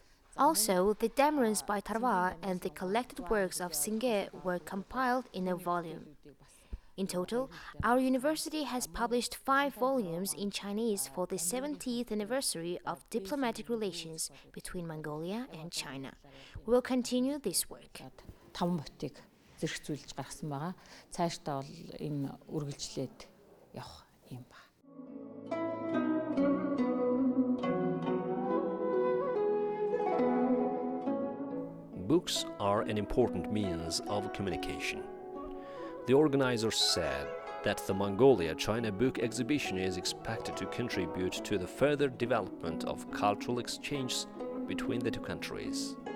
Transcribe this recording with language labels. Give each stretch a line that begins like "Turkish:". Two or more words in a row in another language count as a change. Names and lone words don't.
English: Also, the Damerons by Tarwa and the collected works of Singye were compiled in a volume. In total, our university has published 5 volumes in Chinese for the 70th anniversary of diplomatic relations between Mongolia and China. We will continue this work.
Mongolian: Зэрэгцүүлж гаргасан байгаа. Цаашдаа бол энэ үргэлжлээд явах юм ба.
English: Books are an important means of communication. The organizers said that the Mongolia-China book exhibition is expected to contribute to the further development of cultural exchanges between the 2 countries.